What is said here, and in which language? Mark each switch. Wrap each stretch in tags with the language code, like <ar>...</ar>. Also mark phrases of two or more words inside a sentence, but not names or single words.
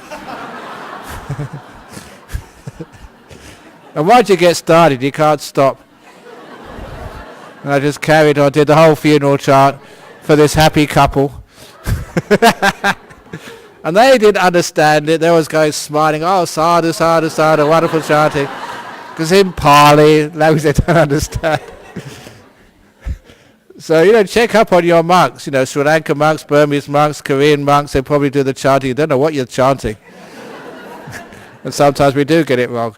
<en>And once you get started, you can't stop. And I just carried on, did the whole funeral chant for this happy couple. And they didn't understand it. They was going smiling,</en> <pi>oh, sadhu, sadhu, sadhu,</pi> <en>wonderful chanting. Because in Pali, language they don't understand. So, check up on your monks. Sri Lankan monks, Burmese monks, Korean monks, they probably do the chanting. You don't know what you're chanting. And sometimes we do get it wrong.</en>